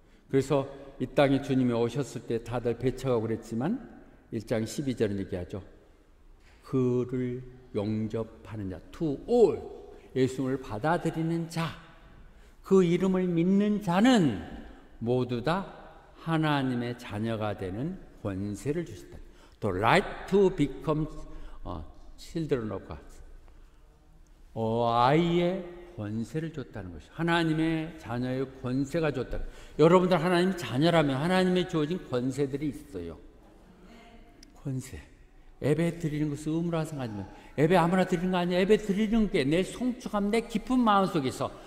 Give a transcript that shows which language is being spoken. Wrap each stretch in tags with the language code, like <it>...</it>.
<ko>그래서 이 땅에 주님이 오셨을 때 다들 배척하고 그랬지만 1장 12절은 얘기하죠. 그를 영접하는 자,</ko> <en>to all.</en> <ko>예수를 받아들이는 자, 그 이름을 믿는 자는 모두 다 하나님의 자녀가 되는 권세를 주셨다.</ko> <en>The right to become children of God.</en> <ko>아이의 권세를 줬다는 것이죠. 하나님의 자녀의 권세가 줬다. 여러분들 하나님 자녀라면 하나님의 주어진 권세들이 있어요. 권세. 예배 드리는 것을 의무로 생각하지만 예배 아무나 드리는 거 아니야. 예배 드리는 게 내 송축함, 내 깊은 마음속에서</ko>